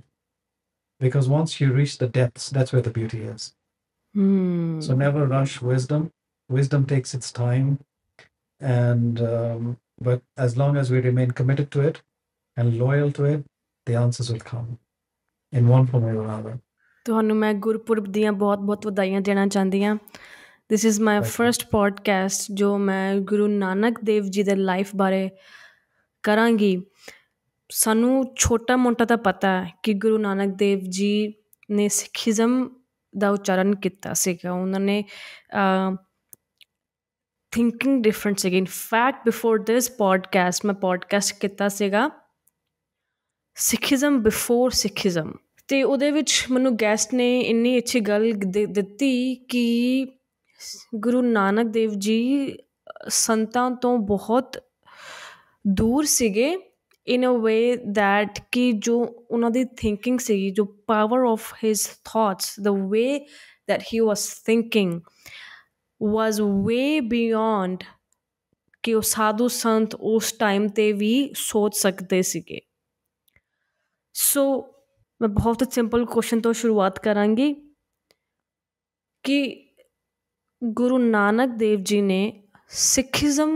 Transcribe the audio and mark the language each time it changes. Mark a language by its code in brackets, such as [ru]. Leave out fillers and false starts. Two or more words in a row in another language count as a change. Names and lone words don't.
[en] Because once you reach the depths, that's where the beauty is. So never rush wisdom. Wisdom takes its time. And but as long as we remain committed to it and loyal to it, the answers will come in one form or another. [pa] ਤੁਹਾਨੂੰ ਮੈਂ ਗੁਰਪੁਰਬ ਦੀਆਂ ਬਹੁਤ ਵਧਾਈਆਂ ਦੇਣਾ ਚਾਹੁੰਦੀ ਹਾਂ। [en] This is my first podcast [pa] ਜੋ ਮੈਂ ਗੁਰੂ ਨਾਨਕ ਦੇਵ ਜੀ ਦੇ ਲਾਈਫ ਬਾਰੇ ਕਰਾਂਗੀ। ਸਾਨੂੰ ਛੋਟਾ ਮੋਟਾ ਤਾਂ ਪਤਾ ਹੈ ਕਿ ਗੁਰੂ ਨਾਨਕ ਦੇਵ ਜੀ ਨੇ ਸਿੱਖੀਜ਼ਮ ਦਾ ਉਚਾਰਨ ਕੀਤਾ ਸੀਗਾ। ਉਹਨਾਂ ਨੇ [en] thinking different [pa] ਸੀਗੀ। [en] in fact before this podcast [pa] ਮੈਂ ਪੋਡਕਾਸਟ ਕੀਤਾ ਸੀਗਾ ਸਿੱਖੀਜ਼ਮ ਬਿਫੋਰ ਸਿੱਖੀਜ਼ਮ, ਅਤੇ ਉਹਦੇ ਵਿੱਚ ਮੈਨੂੰ ਗੈਸਟ ਨੇ ਇੰਨੀ ਅੱਛੀ ਗੱਲ ਦਿੱਤੀ ਕਿ ਗੁਰੂ ਨਾਨਕ ਦੇਵ ਜੀ ਸੰਤਾਂ ਤੋਂ ਬਹੁਤ ਦੂਰ ਸੀਗੇ [en] in a way that [pa] ਕਿ ਜੋ ਉਹਨਾਂ ਦੀ thinking ਸੀਗੀ, ਜੋ [en] power of his thoughts, the way that he was thinking was way beyond [pa] ਕਿ ਉਹ ਸਾਧੂ ਸੰਤ ਉਸ ਟਾਈਮ ਤੇ ਵੀ ਸੋਚ ਸਕਦੇ ਸੀਗੇ। ਸੋ ਮੈਂ ਬਹੁਤ [en] simple question [pa] ਤੋਂ ਸ਼ੁਰੂਆਤ ਕਰਾਂਗੀ ਕਿ ਗੁਰੂ ਨਾਨਕ ਦੇਵ ਜੀ ਨੇ ਸਿੱਖੀਜ਼ਮ